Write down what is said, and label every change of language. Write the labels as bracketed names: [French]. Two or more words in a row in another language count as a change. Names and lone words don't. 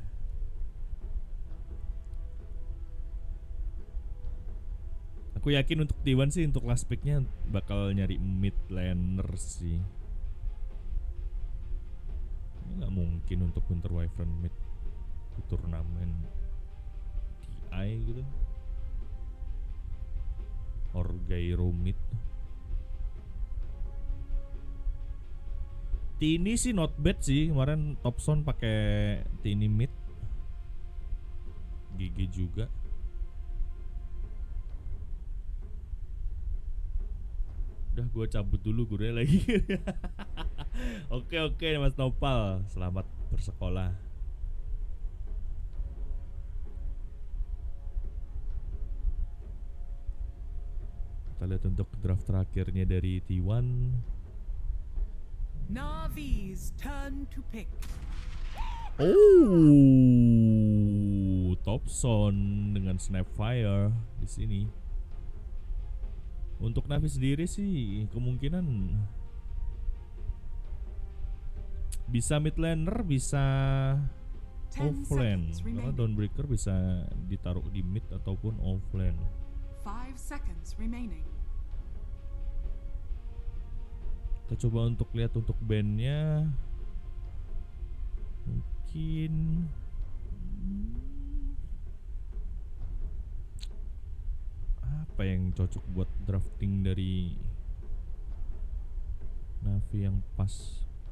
[Indonesian] Aku yakin untuk T1 sih, untuk last picknya bakal nyari [English] mid laner [Indonesian] sih. Ini nggak mungkin untuk Winter Wyvern mid di turnamen TI gitu. [English] Or Gyro mid. [Indonesian] Tini sih [English] not bad [Indonesian] sih, kemarin Topson pakai Tini mid. GG juga. Udah gue cabut dulu gurunya lagi. Oke Mas Nopal, selamat bersekolah. Kita lihat untuk draft terakhirnya dari T1. [English] Navi's turn to pick. [Indonesian] Oh, Topson dengan Snapfire di sini. Untuk Navi sendiri sih kemungkinan bisa [English] mid laner, [Indonesian] bisa offlane. Karena Dawnbreaker bisa ditaruh di mid ataupun offlane. [English] 5 seconds remaining. [Indonesian] Kita coba untuk lihat untuk bandnya. Mungkin apa yang cocok buat drafting dari Navi yang pas?